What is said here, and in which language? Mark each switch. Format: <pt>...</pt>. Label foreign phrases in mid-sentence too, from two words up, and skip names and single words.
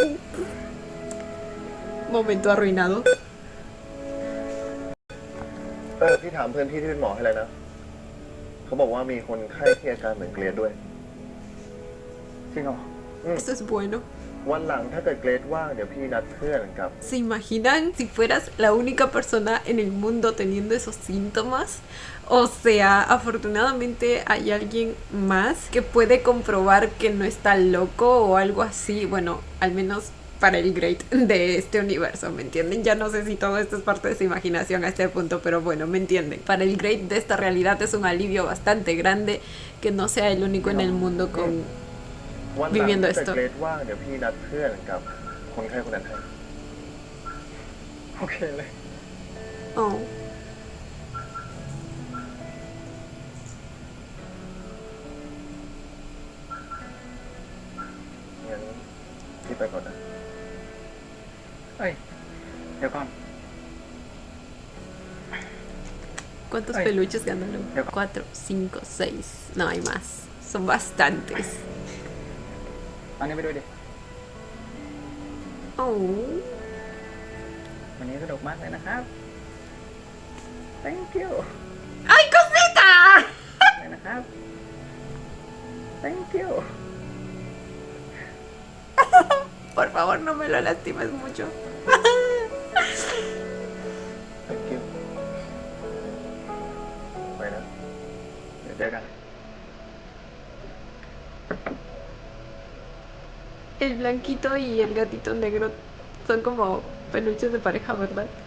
<es>Momento arruinado.</es> <th>พี่ถามเพื่อนพี่ที่เป็นหมอให้แล้วนะ เขาบอกว่ามีคนไข้ที่อาการเหมือนเกรดด้วย จริงเหรอ</th> <es>Esto es bueno.</es> <th>วันหลังถ้าเกิดเกรดว่างเดี๋ยวพี่นัดเพื่อนกับ</th> <es>¿Se imaginan si fueras la única persona en el mundo teniendo esos síntomas? O sea, afortunadamente hay alguien más que puede comprobar que no está loco o algo así. Bueno, al menos para el Great de este universo, ¿me entienden? Ya no sé si todo esto es parte de su imaginación a este punto, pero bueno, ¿me entienden? Para el Great de esta realidad es un alivio bastante grande que no sea el único en el mundo con</es> <th>วันหลัง</th> <es>viviendo</es> <th>ถ้าเกิด</th> <es>esto.</es> <th>เกรดว่างเดี๋ยวพี่นัดเพื่อนกับคนไข้คนนั้นให้ โอเคเลย</th> <es>Oh.</es> <th>งั้นพี่ไปก่อนนะ เอ้ย เดี๋ยวก่อน</th> <es>¿Cuántos Ay. peluches ganaron? 4, 5, 6. No hay más. Son bastantes.</es> <th>อันนี้ไปด้วยดิ</th> <es>Oh.</es> <th>วันนี้สนุกมากเลยนะครับ</th> <en>thank you</en> <es>¡Ay, cosita!</es> <th>เลยนะครับ</th> <en>thank you</en> <es>Por favor, no me lo lastimes mucho.</es> <en>thank you</en> <th>ไปนะ เดี๋ยวเจอกัน</th> <es>El blanquito y el gatito negro son como peluches de pareja, ¿verdad?</es>